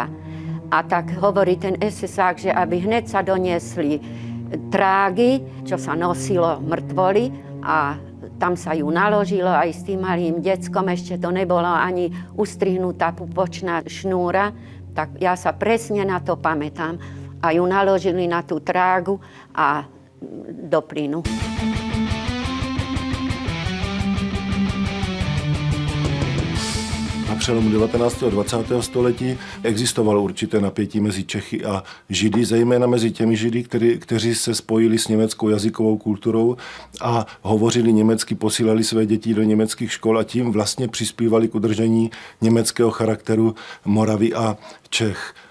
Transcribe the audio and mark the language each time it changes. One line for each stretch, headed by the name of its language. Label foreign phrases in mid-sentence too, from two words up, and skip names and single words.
Slovak: A tak hovorí ten SS-ák, že aby hneď sa doniesli trágy, čo sa nosilo mŕtvoly a tam sa ju naložilo aj s tým malým deckom, ešte to nebolo ani ustrihnutá pupočná šnúra, tak ja sa presne na to pamätám. A ju naložili na tú trágu a do plynu.
Czech: Na přelomu 19. a 20. století existovalo určité napětí mezi Čechy a Židy, zejména mezi těmi Židy, kteří se spojili s německou jazykovou kulturou a hovořili německy, posílali své děti do německých škol a tím vlastně přispívali k udržení německého charakteru Moravy a Čech.